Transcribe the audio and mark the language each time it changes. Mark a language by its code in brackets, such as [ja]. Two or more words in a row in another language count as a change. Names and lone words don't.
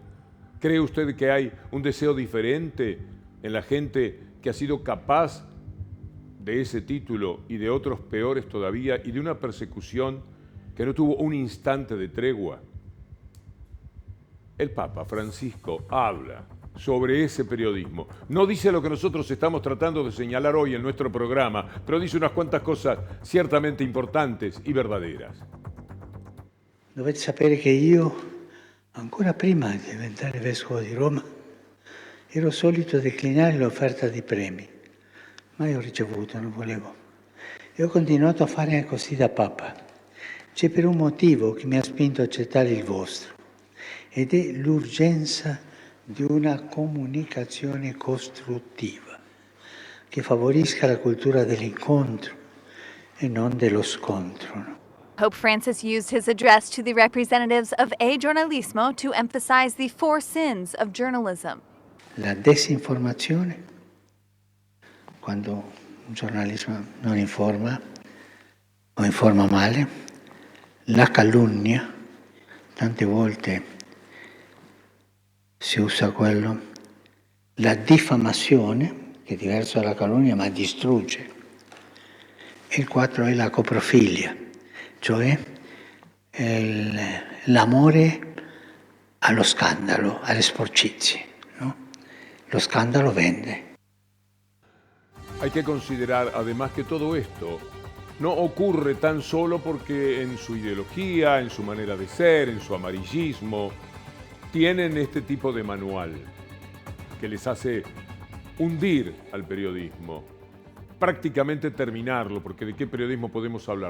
[es] ¿Cree usted que hay un deseo diferente en la gente que ha sido capaz de ese título y de otros peores todavía, y de una persecución que no tuvo un instante de tregua? El Papa Francisco habla sobre ese periodismo. No dice lo que nosotros estamos tratando de señalar hoy en nuestro programa, pero dice unas cuantas cosas ciertamente importantes y verdaderas. [it] Dovete sapere che io, ancora prima di diventare vescovo di Roma, ero solito declinare l'offerta di premi. Mai ho ricevuto, non volevo. E ho continuato a fare così da Papa. C'è per un motivo che mi ha spinto a accettare il vostro, ed è l'urgenza di una comunicazione costruttiva che favorisca la cultura dell'incontro e non dello scontro. [en] Pope Francis used his address to the representatives of A Giornalismo to emphasize the 4 sins of journalism. [it] La desinformazione, quando un giornalismo non informa o informa male, la calunnia, tante volte si usa quello, la diffamazione, che è diverso dalla calunnia ma distrugge, e il 4 è la coprofilia, cioè l'amore allo scandalo, alle sporcizie, ¿no? Lo scandalo vende. [es] Hay que considerar además que todo esto no ocurre tan solo porque en su ideología, en su manera de ser, en su amarillismo, tienen este tipo de manual que les hace hundir al periodismo, prácticamente terminarlo, porque ¿de qué periodismo podemos hablar?